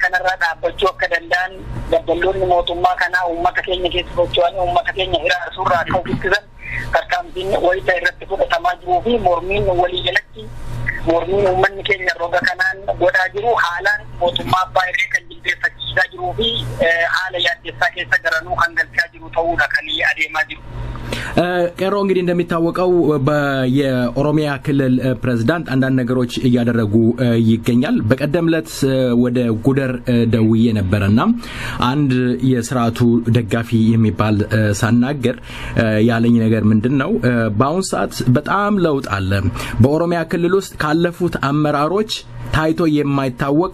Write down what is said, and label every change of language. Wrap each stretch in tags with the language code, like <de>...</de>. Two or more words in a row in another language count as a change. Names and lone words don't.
<om>kanarraa dhaabbachuu akka danda'an dabballoonni mootummaa kanaa uummata keenya keessa socho'anii uummata keenya hiraarsuurraa akka ofittisan tarkaanfiin wayita irratti fudhatamaa jiruu fi mormiin walii jalatti mormiin uummanni keenya roga kanaan godhaa jiru haalaan mootummaa abbaa irree kan jilbeeffachiisaa jiruu fi haala yaaddessaa keessa garanuu kan galchaa jiru ta'uudha kan adeemaa jiru.</om> <am>ቀሮ እንግዲህ እንደሚታወቀው የኦሮሚያ ክልል ፕሬዝዳንት አንዳንድ ነገሮች እያደረጉ ይገኛል። በቀደምለት ወደ ጉደር ደውዬ ነበርና አንድ የስርዓቱ ደጋፊ የሚባል ሳናገር ያለኝ ነገር ምንድነው በአሁን ሰዓት በጣም ለውጥ አለ። በኦሮሚያ ክልል ውስጥ ካለፉት አመራሮች ታይቶ የማይታወቅ</am>